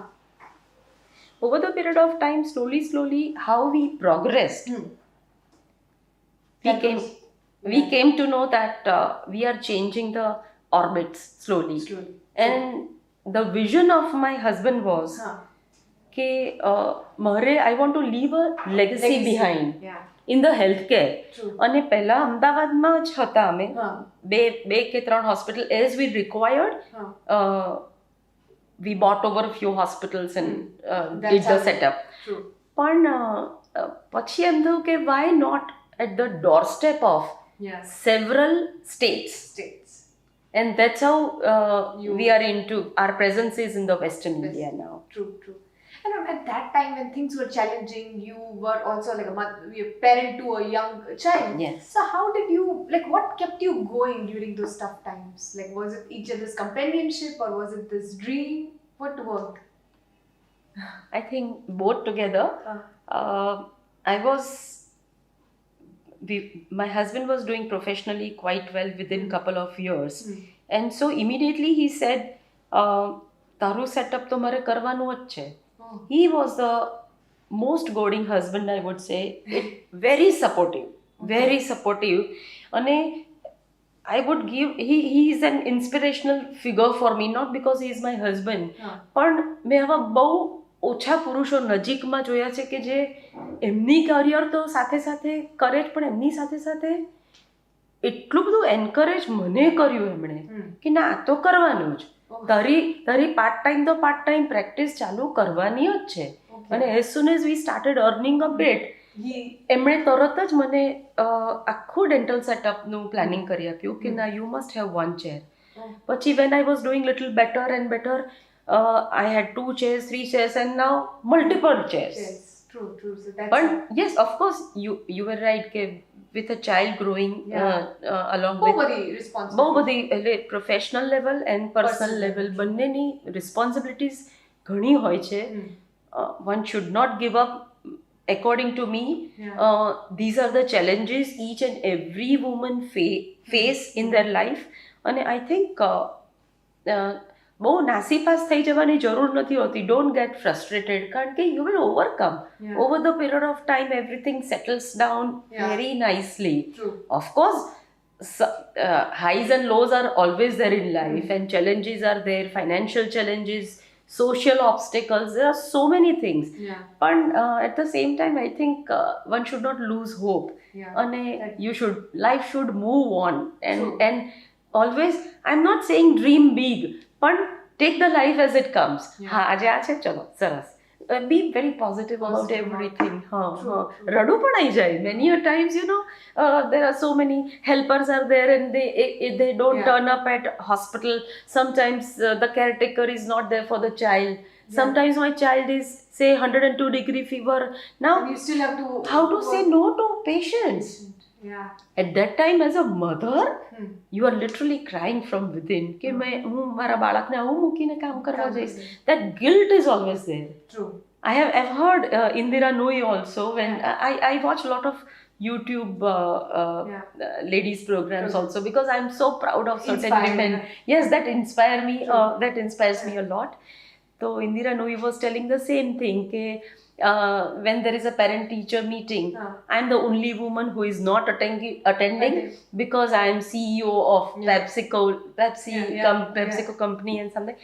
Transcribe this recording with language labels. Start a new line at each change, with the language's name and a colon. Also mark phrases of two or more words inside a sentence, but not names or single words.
English: over the period of time, slowly, how we progressed, we came to know that we are changing the orbits slowly. And the vision of my husband was, કે I want to leave a legacy behind in the healthcare.
Gujarati: અને પહેલા અમદાવાદમાં જ હતા અમે, બે કે ત્રણ
English: hospital as we required. We bought over a few hospitals and did the setup.
Gujarati: પણ પછી એમ થયું કે
English: why not at the doorstep of several states. And that's how we are into, our presence is in the Western India now. True. And at that time when things were challenging, you were also like a parent to a young child. Yes. So how did you, like, what kept you going during those tough times? Like, was it each other's companionship or was it this dream? What worked? I think both together. My husband was doing professionally quite well within couple of years. And so immediately he said,
Gujarati: તારું setup તો મારે કરવાનું જ છે.
English: He was the most goading husband, I would say. Very supportive. And I would give, he is an inspirational figure for me, not because he is my husband.
Gujarati: પણ મેં આવા બહુ ઓછા પુરુષો નજીકમાં જોયા છે કે જે એમની કરિયર તો સાથે સાથે કરે જ, પણ એમની સાથે સાથે એટલું બધું એન્કરેજ મને કર્યું એમણે કે ના આ તો કરવાનું જ, તારી
English: part time
Gujarati: તો
English: part time practice
Gujarati: ચાલુ કરવાની જ છે. અને
English: as soon as we started earning a bit,
Gujarati: એમણે તરત જ મને આખું ડેન્ટલ સેટઅપનું પ્લાનિંગ કરી આપ્યું કે ના
English: you must have one chair. પછી when I was doing little better and better, I had 2 chairs, 3 chairs, and now multiple chairs. True. So that's But yes, of course, you were right. With a child growing along with બહુ professional level and personal level,
Gujarati: બંનેની responsibilities ઘણી હોય છે.
English: One should not give up. According to me, these are the challenges each and every woman face in their life. And I think
Gujarati: બહુ નાસીપાસ થઈ જવાની જરૂર નથી હોતી.
English: Don't get frustrated,
Gujarati: કારણ કે
English: you will overcome. Over the period of time, everything settles down very nicely. Of course, highs and lows are always there in life, and challenges are there, financial challenges, social obstacles, there are so many things. But at the same time, I think one should not lose hope. And life should move on, and always, I'm not saying dream big, but take the life as it comes.
Gujarati: આજે આ છે, ચલો સરસ.
English: Be very positive about everything.
Gujarati: રડું પણ આવી જાય.
English: Many a times, there are so many helpers are there and they don't turn up at hospital. Sometimes the caretaker is not there for the child. Sometimes my child is, say, 102-degree fever. Now, and you still have to how to say no to patients? At that time, as a mother, you are literally crying from within.
Gujarati: કે હું મારા બાળકને આવું મૂકીને કામ કરવા જઈશ.
English: That guilt is always there. True. I've heard Indira Nooyi also, when I watch a lot of YouTube ladies programs also, because I'm so proud of certain women. Yes, that inspire me. That inspires me a lot. So Indira Nooyi was telling the same thing. When there is a parent-teacher meeting, I'm the only woman who is not attending because I am CEO of PepsiCo company and something.